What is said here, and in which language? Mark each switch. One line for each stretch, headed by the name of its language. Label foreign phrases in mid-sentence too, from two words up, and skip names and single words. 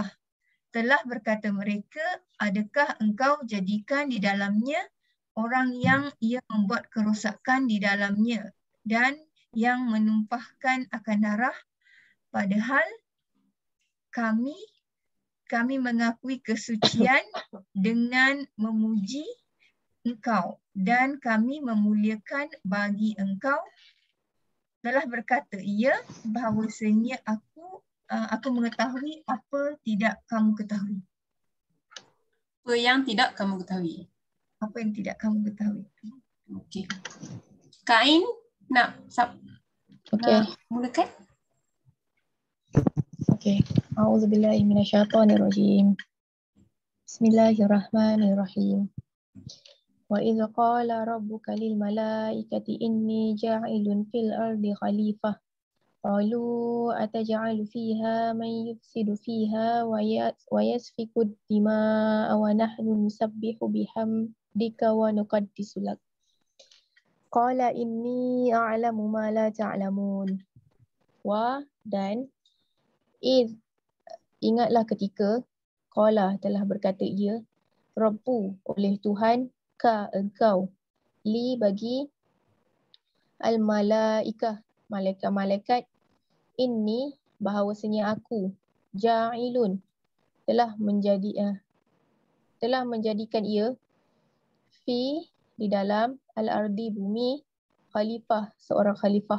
Malay: Telah berkata mereka, adakah engkau jadikan di dalamnya orang yang ia membuat kerosakan di dalamnya dan yang menumpahkan akan darah, padahal kami mengakui kesucian dengan memuji engkau dan kami memuliakan bagi engkau. Telah berkata ia bahawasanya aku mengetahui apa tidak kamu ketahui. Apa yang tidak kamu ketahui. Apa yang tidak kamu ketahui. Okey. Kain nak mulakan? Okey.
Arabic: أعوذ بالله من الشيطان الرجيم. بسم الله الرحمن الرحيم. وإذ قال ربك للملائكة إني جاعل في الأرض خليفة. قالوا أتجعل فيها من يفسد فيها ويسفك الدماء ونحن نسبح بحمدك ونقدس لك. قال إني أعلم ما لا تعلمون.
Malay: Wa dan ingatlah ketika qala telah berkata ia, Rabbu oleh Tuhan ka engkau, li bagi al-malaikah malaikat-malaikat, inni bahawasanya aku, ja'ilun telah menjadikan ia fi di dalam al-ardi bumi khalifah seorang khalifah.